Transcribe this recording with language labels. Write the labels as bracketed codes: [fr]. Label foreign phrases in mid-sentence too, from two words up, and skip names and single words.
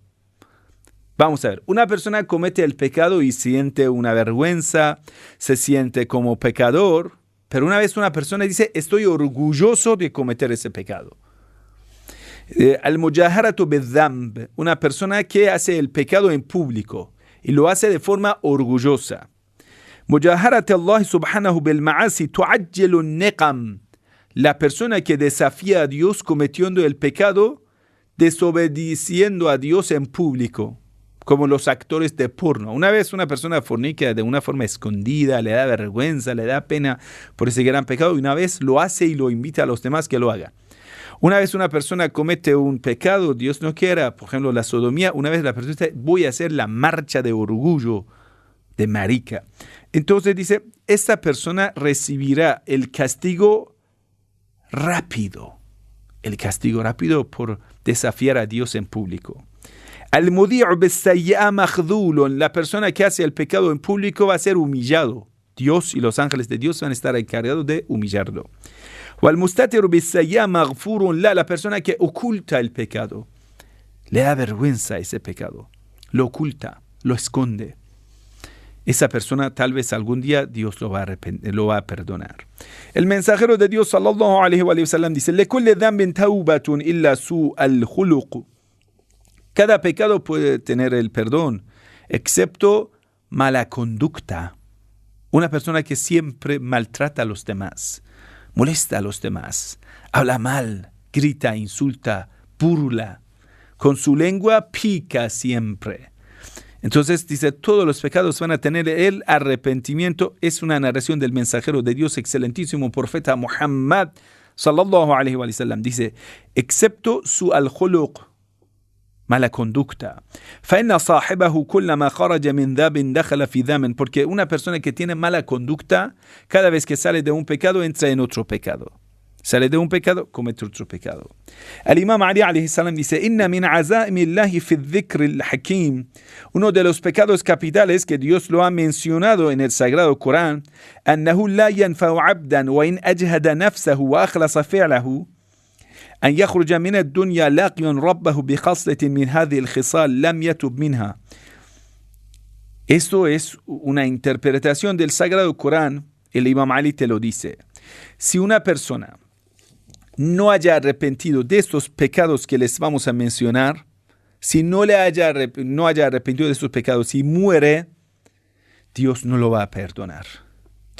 [es] Vamos a ver, una persona comete el pecado y siente una vergüenza, se siente como pecador, pero una vez una persona dice, estoy orgulloso de cometer ese pecado. [ar] المجاهرة بالذنب, [es] una persona que hace el pecado en público y lo hace de forma orgullosa. [ar] مجاهرة الله سبحانه بالمعاصي تعجل النقم, [es] la persona que desafía a Dios cometiendo el pecado, desobedeciendo a Dios en público, como los actores de porno. Una vez una persona fornica de una forma escondida, le da vergüenza, le da pena por ese gran pecado, y una vez lo hace y lo invita a los demás que lo hagan. Una vez una persona comete un pecado, Dios no quiera, por ejemplo, la sodomía, una vez la persona dice, voy a hacer la marcha de orgullo de marica. Entonces dice, esta persona recibirá el castigo rápido por desafiar a Dios en público. [ar] المذيع بالسيئة مخذول, [es] la persona que hace el pecado en público va a ser humillado. Dios y los ángeles de Dios van a estar encargados de humillarlo. [ar] والمستتر بالسيئة مغفور [es] la persona que oculta el pecado, le da vergüenza ese pecado, lo oculta, lo esconde. Esa persona tal vez algún día Dios lo va a perdonar. El mensajero de Dios [ar] صلى الله عليه وسلم [es] dice: [ar] "لكل ذنب توبة إلا سوء الخلق." [es] Cada pecado puede tener el perdón, excepto mala conducta. Una persona que siempre maltrata a los demás, molesta a los demás, habla mal, grita, insulta, burla, con su lengua pica siempre. Entonces dice, todos los pecados van a tener el arrepentimiento. Es una narración del mensajero de Dios, excelentísimo profeta Muhammad [ar] صلى الله عليه وسلم. [es] Dice, excepto [ar] سوء الخلق, [es] mala conducta. [ar] فَإِنَّ صَاحِبَهُ كُلَّمَا خَرَجَ مِنْ ذَابٍ دَخَلَ فِي ذَامٍ. [es] Porque una persona que tiene mala conducta, cada vez que sale de un pecado, entra en otro pecado. Sale de un pecado, comete otro pecado. El Imam Ali [ar] عليه السلام [es] dice, [ar] إن من عزائم الله في الذكر الحكيم. [es] Uno de los pecados capitales que Dios lo ha mencionado en el Sagrado Corán, [ar] أنه لا ينفع عبدا وإن أجهد نفسه وأخلص فعله أن يخرج من الدنيا لاقيا ربه بخصلة من هذه الخصال لم يتب منها. [es] Esto es una interpretación del Sagrado Corán. El Imam Ali te lo dice. Si una persona no haya arrepentido de estos pecados que les vamos a mencionar, si no haya arrepentido de estos pecados y muere, Dios no lo va a perdonar.